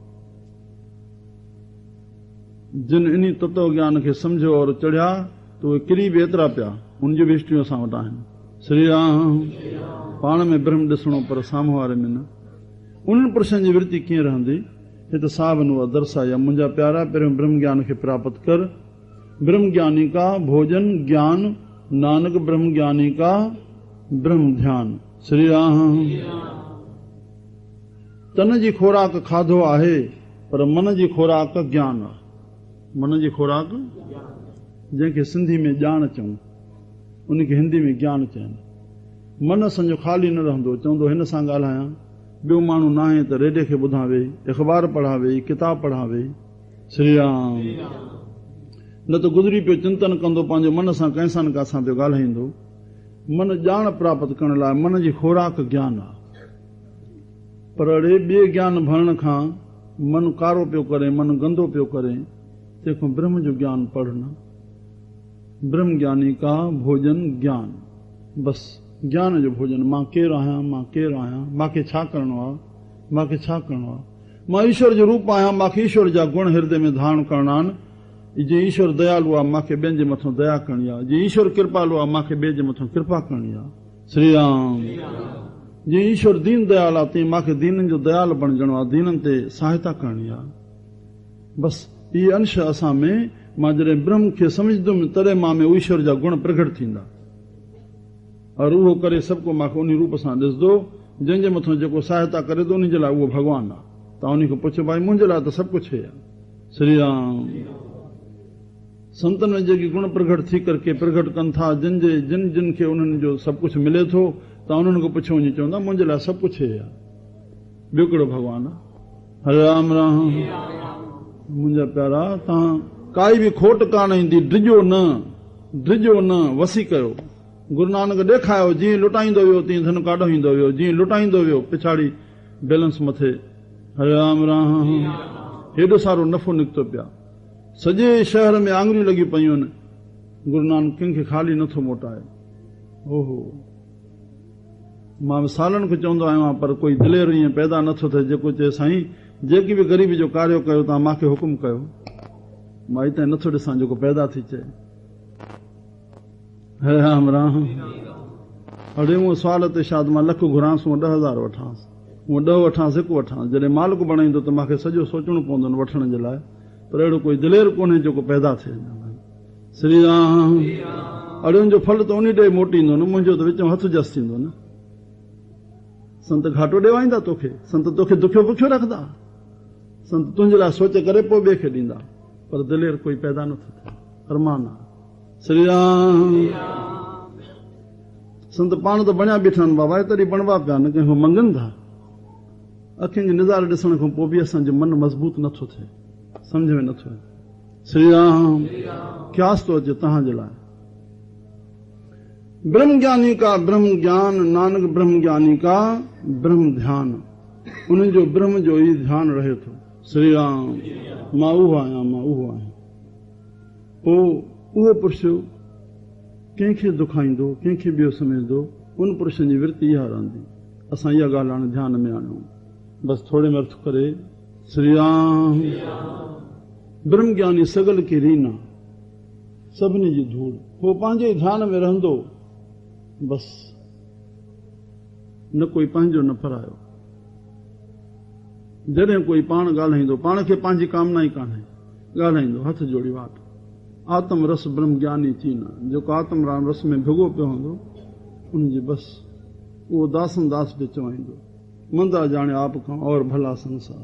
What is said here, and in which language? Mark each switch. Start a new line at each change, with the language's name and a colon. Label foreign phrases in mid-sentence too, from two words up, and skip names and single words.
Sindhi: जिन इन तत्व ज्ञान खे सम्झो और चढ़िया, त उहे किरी बि एतिरा पिया, उनजी बि हिस्ट्रियूं असां वटि आहिनि। श्री राम। पाण में ब्रह्म ॾिसणो, पर साम्हूं वारे में न। उन्हनि पुरुषनि जी वृत्ति कीअं रहंदी, हिते साहिबनि उहा दर्शाई आहे। मुंहिंजा प्यारा, पहिरियों ब्रह्म ज्ञान खे प्राप्त कर।
Punjabi: ਬ੍ਰਹਮ ਗਿਆਨੀ ਕਾ ਭੋਜਨ ਗਿਆਨ, ਨਾਨਕ ਬ੍ਰਹਮ ਗਿਆਨੀ ਕਾ ਬ੍ਰਹਮ ਧਿਆਨ।
Sindhi: श्री राम। तन जी खोराक खाधो आहे, पर मन जी खोराक ज्ञान आहे। मन जी खोराक, जंहिंखे सिंधी में ॼाण चऊं, उनखे हिंदी में ज्ञान चवनि। मन असांजो ख़ाली न रहंदो, चवंदो हिन सां ॻाल्हायां, ॿियो माण्हू न आहे त रेडियो खे ॿुधां वेही, अख़बार पढ़ा वेही, किताब पढ़ा वेही। श्री राम। न त गुज़री पियो चिंतन कंदो, पंहिंजो मन सां कंहिंसां न कंहिंसां पियो ॻाल्हाईंदो। मन ॼाण प्राप्त करण लाइ मन जी खोराक ज्ञान आहे, पर अड़े ॿिए ज्ञान भरण खां मन कारो पियो करे, मन गंदो पियो करे, तंहिंखां ब्रह्म जो ज्ञान पढ़ना।
Punjabi: ਬ੍ਰਹਮ ਗਿਆਨੀ ਕਾ ਭੋਜਨ ਗਿਆਨ,
Sindhi: बसि ज्ञान जो भोजन। मां केरु आहियां, मां केरु आहियां, मूंखे छा करिणो आहे, मूंखे छा करिणो आहे। मां ईश्वर जो रूप आहियां, मूंखे ईश्वर जा गुण हृदय में धारण करणा आहिनि। जीअं ईश्वर दयालु आहे, मूंखे ॿियनि जे मथां दया करणी आहे। जीअं ईश्वर कृपालु आहे, मूंखे ॿिए जे मथां कृपा करणी आहे। श्री राम। जीअं ईश्वर दीन दयाल आहे, तीअं मूंखे दीननि जो दयाल बणजणो आहे, दीननि ते सहायता करणी आहे। बसि इहे अंश असां में, मां जॾहिं ब्रह्म खे सम्झंदुमि तॾहिं मां में ईश्वर जा गुण प्रगट थींदा, और उहो करे सभु को मूंखे उन रूप सां ॾिसंदो। जंहिंजे मथां जेको सहायता करे थो, उन जे लाइ उहो भॻवानु आहे। तव्हां उन खां पुछो, भाई मुंहिंजे लाइ त सभु कुझु आहे। श्री राम। संतनि में जेके गुण प्रगट थी करके प्रगट कनि था, जिन जिन खे उन्हनि जो सभु कुझु मिले थो, तव्हां उन्हनि खां पुछो, वञी चवंदा मुंहिंजे लाइ सभु कुझु आहे, ॿियो कहिड़ो भॻवानु आहे। हरे राम राम। मुंहिंजा प्यारा, तव्हां काई बि खोट कान ईंदी, ड्रिजो न, वसी कयो। गुरु नानक ॾेखारियो, जीअं लुटाईंदो वियो तीअं धन काॾो ईंदो वियो, जीअं लुटाईंदो वियो पिछाड़ी बैलेंस मथे। हरे राम राम। हेॾो सारो नफ़ो निकितो पिया, सॼे शहर में आङुरियूं लॻी पयूं आहिनि, गुरु नानक कंहिंखे ख़ाली नथो मोटाए। ओहो, मां सालनि खां चवंदो आहियां, पर कोई दिलेर ईअं पैदा नथो थिए जेको चए साईं जेकी बि ग़रीबी जो कार्य कयो तव्हां मूंखे हुकुम कयो। मां हिते नथो ॾिसां जेको पैदा थी चए। हे राम राम। अड़े मूं सुवाल ते शायदि मां लख घुरांसि, 10,000 वठांसि, 10 वठांसि, 1 वठांसि। जॾहिं मालिक बणाईंदो त मूंखे सॼो सोचणो पवंदो न वठण जे लाइ, पर अहिड़ो कोई दिलेर कोन्हे जेको पैदा थिए। श्री राम। अड़ियुनि जो फल त उन ॾे मोटींदो न, मुंहिंजो त विच में हथ जस थींदो न। संत घाटो ॾेवाईंदा तोखे, संत तोखे दुखियो बुखियो रखंदा, संत तुंहिंजे लाइ सोचे करे पोइ ॿिए खे ॾींदा, पर दिलेर कोई पैदा नथो थिए। अरमान आहे। श्री राम। संत पाण त बणिया बीठा आहिनि बाबा, तॾहिं बणवा पिया, न कंहिंखां मंगनि था। अखियुनि जो नज़ारो ॾिसण खां पोइ बि असांजो मन मज़बूत नथो थिए, सम्झ में नथो अचे। श्री राम। ख्यास थो अचे तव्हांजे लाइ।
Punjabi: ਬ੍ਰਹਮ ਗਿਆਨੀ ਕਾ ਬ੍ਰਹਮ ਗਿਆਨ, ਨਾਨਕ ਬ੍ਰਹਮ ਗਿਆਨੀ ਕਾ ਬ੍ਰਹਮ ਧਿਆਨ।
Sindhi: उन्हनि जो ब्रह्म जो ई ध्यानु रहे थो। श्री राम। मां उहो आहियां, मां उहो आहियां। पोइ उहो पुरुष कंहिंखे दुखाईंदो, कंहिंखे ॿियो सम्झंदो, उन पुरुषनि जी वृत्ति इहा रहंदी। असां इहा ॻाल्हि हाणे ध्यान में आणियूं, बसि थोरे में अर्थ करे।
Punjabi: श्री राम। ਬ੍ਰਹਮ ਗਿਆਨੀ ਸਗਲ ਕੀ ਰੀਨਾ,
Sindhi: सभिनी जी धूड़। उहो पंहिंजे ई ध्यान में रहंदो, बसि न कोई पंहिंजो न परायो। जॾहिं कोई पाण ॻाल्हाईंदो, पाण खे पंहिंजी कामना ई कान्हे, ॻाल्हाईंदो हथ जोड़ी वाट।
Punjabi: ਆਤਮ ਰਸ ਬ੍ਰਹਮ ਗਿਆਨੀ ਚੀਨਾ,
Sindhi: जेको आत्म राम रस में भिगो पियो हूंदो, उनजी बसि उहो दासन दास बि चवाईंदो,
Punjabi: ਮੰਦਾ ਜਾਨੇ ਆਪ ਖਾਂ ਔਰ ਭਲਾ ਸੰਸਾਰ।